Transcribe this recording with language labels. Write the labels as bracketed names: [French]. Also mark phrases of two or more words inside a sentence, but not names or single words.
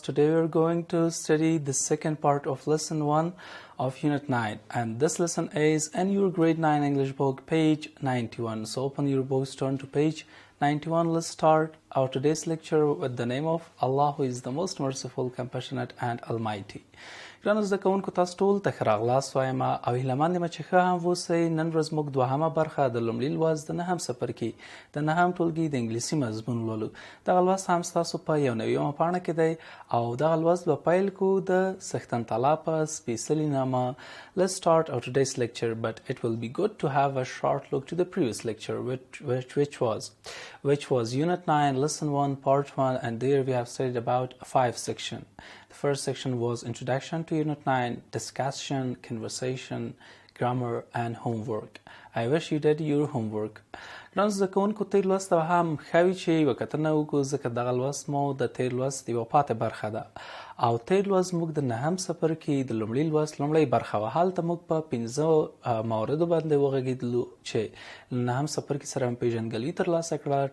[English] Today we are going to study the second part of lesson 1 of unit 9, and this lesson is in your grade 9 English book, page 91. So open your books, turn to page 91. Let's start our today's lecture with the name of Allah, who is the most merciful, compassionate and almighty. [Pashto] ګرانو زده کوونکو، تاسو ټول ته ښه راغلاست وایم او هیله مند یم چې ښه هم اوسئ. نن ورځ موږ دوهمه برخه د لومړي لوست د نهم څپرکي د نهم ټولګي د انګلیسي مضمون لولو. دغه لوست هم ستاسو په یو نویمه پاڼه کې دی او دغه لوست به پیل کړو د څښتن تعالی په سپیڅلي نامه. [English] Let's start our today's lecture, but it will be good to have a short look to the previous lecture, which was Unit 9, Lesson 1, Part 1, and there we have studied about 5 sections. The first section was Introduction to Unit 9, Discussion, Conversation, Grammar, and Homework. I wish you did your homework. [Pashto] ګرانو زده کوونکو، تیر لوست به هم ښه وي چې یوه کتنه وکړو، ځکه دغه لوست مو د تیر لوست یوه پاتې برخه ده او تیر لوست موږ د نهم څپرکي د لومړي لوست لومړۍ برخه وه. هلته موږ په 15 مواردو باندې وغږېدلو چې له نهم څپرکي سره مو پیژندګلوي ترلاسه کړه.